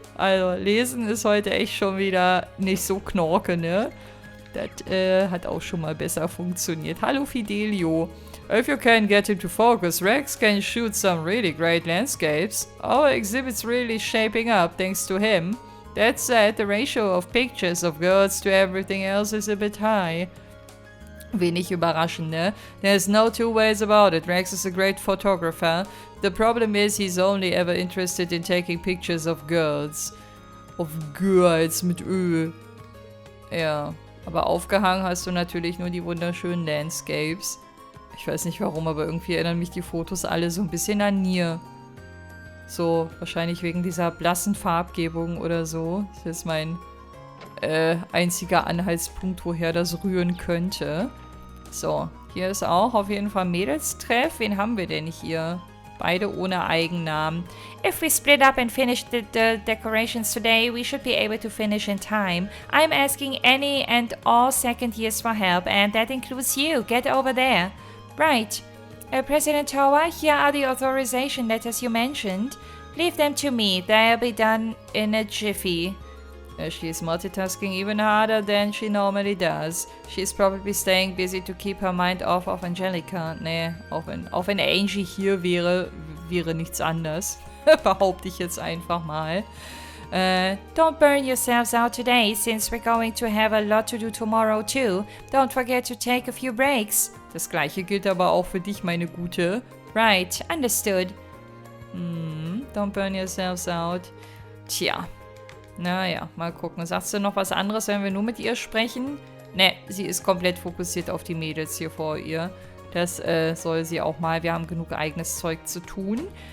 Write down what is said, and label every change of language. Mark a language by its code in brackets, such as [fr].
[de] Also, lesen ist heute echt schon wieder nicht so knorke, ne? Das hat auch schon mal besser funktioniert. Hallo Fidelio. [en] If you can get him to focus, Rex can shoot some really great landscapes. Our exhibit's really shaping up thanks to him. That said, the ratio of pictures of girls to everything else is a bit high. [de] Wenig überraschend, ne? [en] There's no two ways about it. Rex is a great photographer. The problem is he's only ever interested in taking pictures of girls. Of girls [de] mit Ö. Ja, aber aufgehangen hast du natürlich nur die wunderschönen Landscapes. Ich weiß nicht warum, aber irgendwie erinnern mich die Fotos alle so ein bisschen an Nier. So, wahrscheinlich wegen dieser blassen Farbgebung oder so. Das ist mein einziger Anhaltspunkt, woher das rühren könnte. So, hier ist auch auf jeden Fall Mädelstreff. Wen haben wir denn hier? Beide ohne Eigennamen. [en] If we split up and finish the decorations today, we should be able to finish in time. I'm asking any and all second years for help, and that includes you. Get over there. Right. President Towa, here are the authorization letters you mentioned. Leave them to me. They'll be done in a jiffy. She's multitasking even harder than she normally does. She's probably staying busy to keep her mind off of Angelica. [de] Nee, auch wenn Angie hier wäre nichts anders. Behaupte ich jetzt einfach mal. [en] Don't burn yourselves out today, since we're going to have a lot to do tomorrow too. Don't forget to take a few breaks. [de] Das gleiche gilt aber auch für dich, meine Gute. [en] Right, understood. Don't burn yourselves out. [de] Tja. Naja, mal gucken. Sagst du noch was anderes, wenn wir nur mit ihr sprechen? Ne, sie ist komplett fokussiert auf die Mädels hier vor ihr. Das soll sie auch mal. Wir haben genug eigenes Zeug zu tun.